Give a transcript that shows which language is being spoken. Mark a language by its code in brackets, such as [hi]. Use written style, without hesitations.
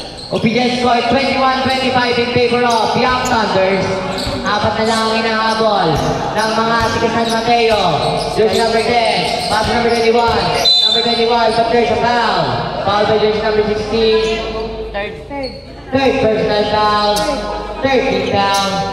[en] Official score 21-25 in favor of Young Thunders. [tl] Apat na lang ang inahabol ng mga tiga San Mateo. [en] Jersey number 10, pass number 21. Number 21, but there's a foul. Foul by jersey number 16. Third personal foul. Third team foul.